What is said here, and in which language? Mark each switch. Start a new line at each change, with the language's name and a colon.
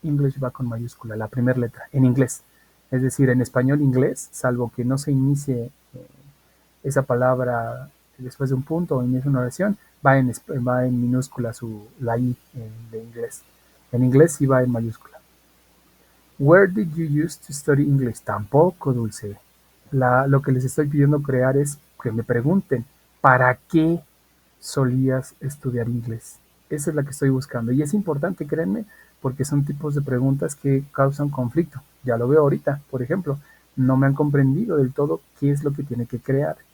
Spanish: English va con mayúscula, la primera letra, en inglés. Es decir, en español inglés, salvo que no se inicie esa palabra después de un punto o inicie una oración, va en minúscula la I de inglés. En inglés sí va en mayúscula.
English: Where did you used to study English?
Spanish: Tampoco, Dulce. Lo que les estoy pidiendo crear es que me pregunten, ¿para qué solías estudiar inglés? Esa es la que estoy buscando. Y es importante, créanme, porque son tipos de preguntas que causan conflicto. Ya lo veo ahorita, por ejemplo, no me han comprendido del todo qué es lo que tiene que crear.